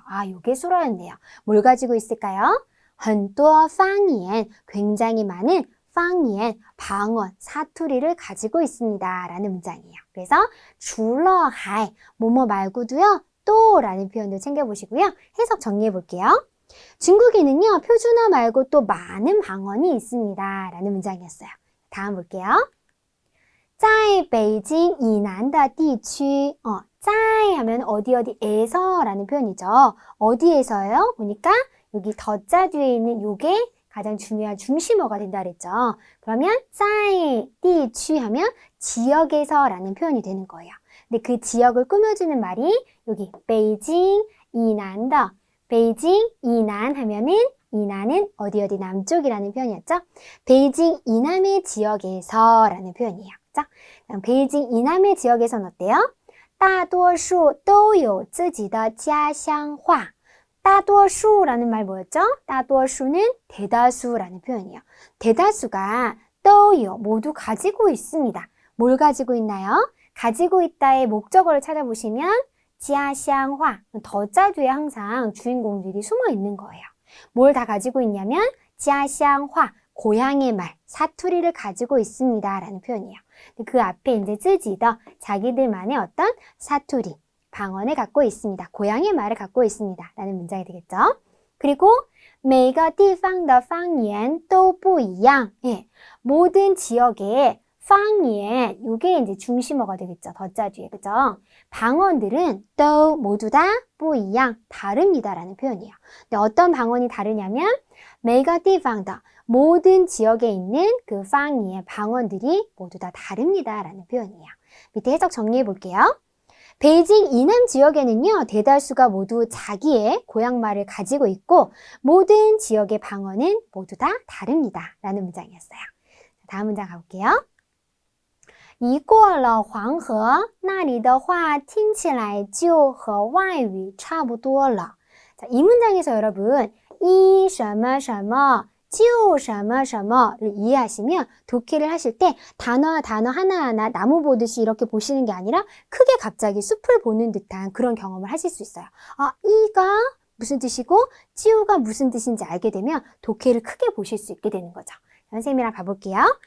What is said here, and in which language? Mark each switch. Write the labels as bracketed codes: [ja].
[ko] 아, 요게 수로였네요. 뭘 가지고 있을까요? [zh] 很多方言 [ko] 굉장히 많은 方言 방언, 사투리를 가지고 있습니다. 라는 문장이에요. 그래서 [zh] 除了还 [ko] 뭐뭐 말고도요. 또 라는 표현도 챙겨보시고요. 해석 정리해 볼게요. 중국인은요, 표준어 말고 또 많은 방언이 있습니다. 라는 문장이었어요. 다음 볼게요. [zh] 在北京以南的地区, [ko] 在 하면 어디에서 라는 표현이죠. 어디에서요? 보니까 여기 더자 뒤에 있는 요게 가장 중요한 중심어가 된다 그랬죠. 그러면 在地区 하면 지역에서 라는 표현이 되는 거예요. 근데 그 지역을 꾸며주는 말이 여기 베이징 이난더 베이징 이난 하면은 이난은 어디 남쪽이라는 표현이었죠. 베이징 이남의 지역에서 라는 표현이에요. 그죠? 베이징 이남의 지역에서는 어때요? [zh] 大多数都有自己的家乡话. [ko] 大多数라는 말 뭐였죠? 大多数는 대다수라는 표현이에요. 대다수가 都有 모두 가지고 있습니다. 뭘 가지고 있나요? 가지고 있다의 목적어를 찾아보시면 家乡话, 더자 뒤에 항상 주인공들이 숨어 있는 거예요. 뭘 다 가지고 있냐면 家乡话, 고향의 말, 사투리를 가지고 있습니다. 라는 표현이에요. 그 앞에 이제 自己的 자기들만의 어떤 사투리, 방언을 갖고 있습니다. 고향의 말을 갖고 있습니다. 라는 문장이 되겠죠. [zh] 그리고 每个地方的方言都不一样. [ko] 예, 모든 지역의 方言, 이게 이제 중심어가 되겠죠. 더자 뒤에, 그죠? 방언들은 또 모두 다 不一样, 다릅니다. 라는 표현이에요. 근데 어떤 방언이 다르냐면 [zh] 每个地方的 [ko] 모든 지역에 있는 그 方言, 방언들이 모두 다 다릅니다. 라는 표현이에요. 밑에 해석 정리해 볼게요. 베이징 이남 지역에는요, 대다수가 모두 자기의 고향말을 가지고 있고 모든 지역의 방언은 모두 다 다릅니다. 라는 문장이었어요. 다음 문장 가볼게요. [zh] 一过了黄河那里的话听起来就和外语差不多了. [ko] 자, 이 문장에서 여러분 一什么什么就什么什么를 이해하시면 독해를 하실 때 단어 하나하나 나무 보듯이 이렇게 보시는 게 아니라 크게 갑자기 숲을 보는 듯한 그런 경험을 하실 수 있어요. 아, 이가 무슨 뜻이고 찌우가 무슨 뜻인지 알게 되면 독해를 크게 보실 수 있게 되는 거죠. 선생님이랑 가볼게요.